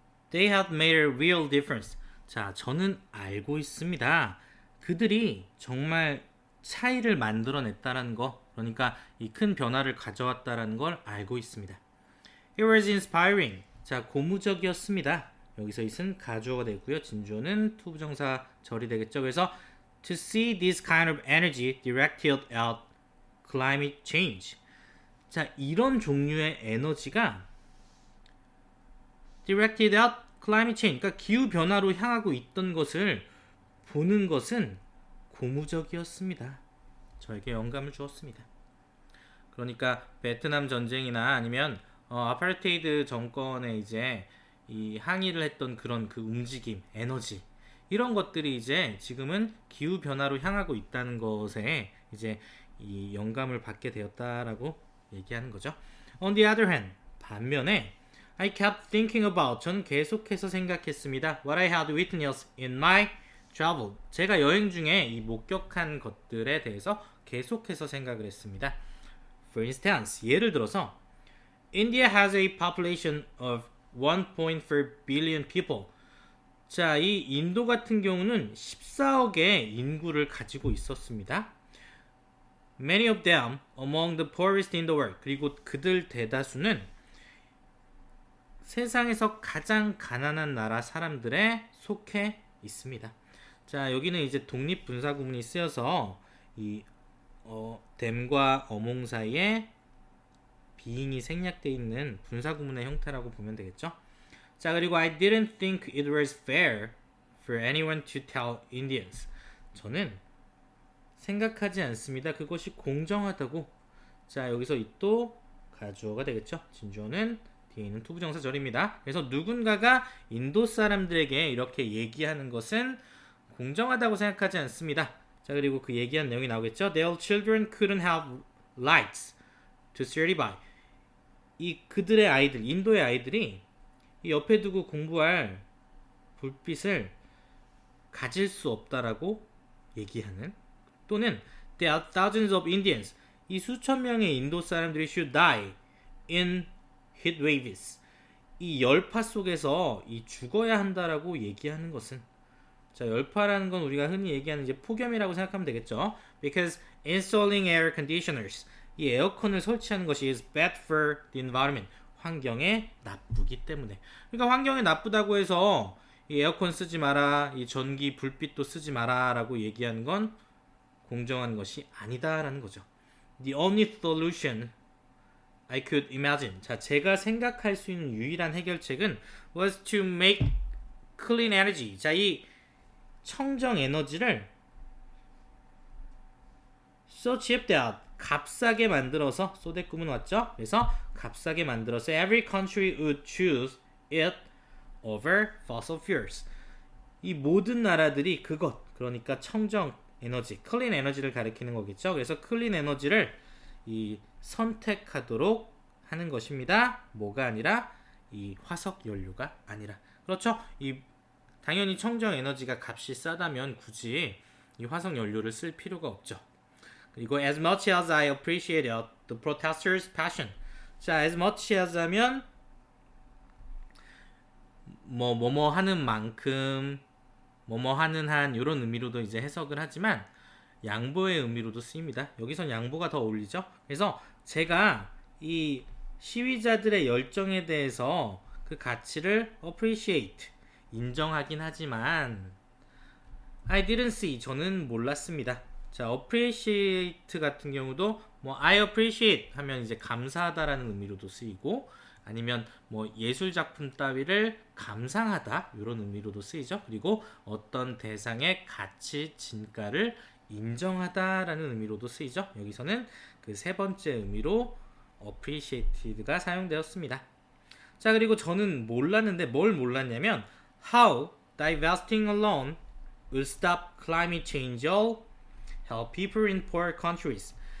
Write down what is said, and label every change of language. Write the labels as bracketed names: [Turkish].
[English] They had made a real difference. [Korean] 자, 저는 알고 있습니다. 그들이 정말 차이를 만들어냈다라는 거, 그러니까 이 큰 변화를 가져왔다라는 걸 알고 있습니다. [English] It was inspiring. [Korean] 자, 고무적이었습니다. 여기서 it은 가주어가 되고요. 진주어는 투부정사 절이 되겠죠. [English] 그래서 to see this kind of energy directed at climate change. [Korean] 자, 이런 종류의 에너지가 [English] directed at climate change, [Korean] 그러니까 기후 변화로 향하고 있던 것을 보는 것은 고무적이었습니다. 저에게 영감을 주었습니다. 그러니까 베트남 전쟁이나 아니면 아파르테이드 정권에 이제 이 항의를 했던 그런 그 움직임, 에너지 이런 것들이 이제 지금은 기후 변화로 향하고 있다는 것에 이제 이 영감을 받게 되었다라고 얘기하는 거죠. [English] On the other hand, [Korean] 반면에 [English] I kept thinking about [Korean] 저는 계속해서 생각했습니다. [English] What I had witnessed in my travel. [Korean] 제가 여행 중에 이 목격한 것들에 대해서 계속해서 생각을 했습니다. [English] For instance, [Korean] 예를 들어서 [English] India has a population of 1.4 billion people. [Korean] 자, 이 인도 같은 경우는 14억의 인구를 가지고 있었습니다. [English] Many of them among the poorest in the world. [Korean] 그리고 그들 대다수는 세상에서 가장 가난한 나라 사람들에 속해 있습니다. 자, 여기는 이제 독립분사구문이 쓰여서 이 댐과 어몽 사이에 비인이 생략되어 있는 분사구문의 형태라고 보면 되겠죠. [English] 자, 그리고 I didn't think it was fair for anyone to tell Indians. [Korean] 저는 생각하지 않습니다. 그것이 공정하다고. 자, 여기서 이 또 가주어가 되겠죠. 진주어는 뒤에 있는 투부정사절입니다. 그래서 누군가가 인도 사람들에게 이렇게 얘기하는 것은 공정하다고 생각하지 않습니다. 자, 그리고 그 얘기한 내용이 나오겠죠. [English] Their children couldn't have lights to study by. [Korean] 이 그들의 아이들, 인도의 아이들이 이 옆에 두고 공부할 불빛을 가질 수 없다라고 얘기하는, 또는 [English] There are thousands of Indians. [Korean] 이 수천 명의 인도 사람들이 [English] should die in heat waves. [Korean] 이 열파 속에서 이 죽어야 한다라고 얘기하는 것은, 자, 열파라는 건 우리가 흔히 얘기하는 이제 폭염이라고 생각하면 되겠죠. [English] Because installing air conditioners, [Korean] 이 에어컨을 설치하는 것이 [English] is bad for the environment. [Korean] 환경에 나쁘기 때문에. 그러니까 환경에 나쁘다고 해서 이 에어컨 쓰지 마라, 이 전기 불빛도 쓰지 마라라고 얘기하는 건 공정한 것이 아니다라는 거죠. [English] The only solution I could imagine. [Korean] 자, 제가 생각할 수 있는 유일한 해결책은 [English] was to make clean energy. [Korean] 자, 이 청정 에너지를 [English] so cheap that [Korean] 값싸게 만들어서, 소대꾸문 왔죠? [English] 그래서 [Korean] 값싸게 만들어서 [English] every country would choose it over fossil fuels. [Korean] 이 모든 나라들이 그것, 그러니까 청정 에너지, 클린 에너지를 가리키는 거겠죠. 그래서 클린 에너지를 이 선택하도록 하는 것입니다. 뭐가 아니라 이 화석 연료가 아니라. 그렇죠? 이 당연히 청정 에너지가 값이 싸다면 굳이 이 화석 연료를 쓸 필요가 없죠. [English] 그리고 as much as I appreciated the protesters' passion. [Korean] 자, as much as 하면 뭐뭐 하는 만큼, 뭐뭐 하는 한 이런 의미로도 이제 해석을 하지만 양보의 의미로도 쓰입니다. 여기선 양보가 더 어울리죠. 그래서 제가 이 시위자들의 열정에 대해서 그 가치를 appreciate, 인정하긴 하지만 [English] I didn't see, [Korean] 저는 몰랐습니다. 자, appreciate 같은 경우도 뭐 I appreciate 하면 이제 감사하다라는 의미로도 쓰이고, 아니면 뭐 예술 작품 따위를 감상하다 이런 의미로도 쓰이죠. 그리고 어떤 대상의 가치, 진가를 인정하다라는 의미로도 쓰이죠. 여기서는 그 세 번째 의미로 appreciated가 사용되었습니다. 자, 그리고 저는 몰랐는데 뭘 몰랐냐면 [English] how divesting alone will stop climate change or help people in poor countries.